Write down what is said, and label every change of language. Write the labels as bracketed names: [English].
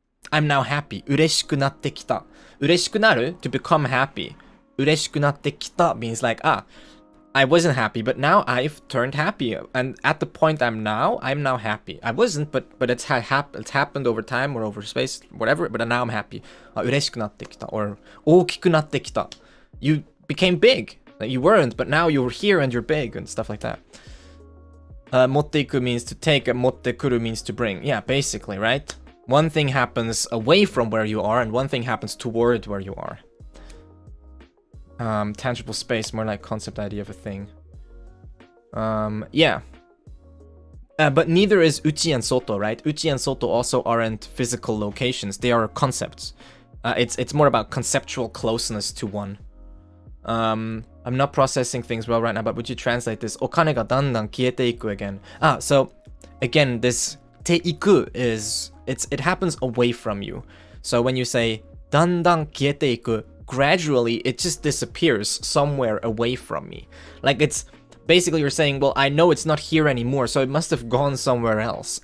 [English] I'm now happy. [Japanese] 嬉しくなってきた. [English] 嬉しくなる to become happy. [Japanese] 嬉しくなってきた [English] means like, I wasn't happy, but now I've turned happy. And at the point I'm now happy. I wasn't, but it's happened over time or over space, whatever, but now I'm happy. [Japanese] 嬉しくなってきた or 大きくなってきた. [English] You became big. Like you weren't, but now you're here and you're big and stuff like that. 持っていく means to take, and 持ってくる means to bring. Yeah, basically, right? One thing happens away from where you are and one thing happens toward where you are. Tangible space, more like concept idea of a thing. Yeah. But neither is Uchi and Soto, right? Uchi and Soto also aren't physical locations. They are concepts. It's more about conceptual closeness to one. I'm not processing things well right now, but would you translate this? [Japanese] お金がだんだん消えていく again. [English] So again, this Te-Iku it happens away from you. So when you say [Japanese] だんだん消えていく, [English] gradually it just disappears somewhere away from me. Like it's basically you're saying, well, I know it's not here anymore, so it must have gone somewhere else.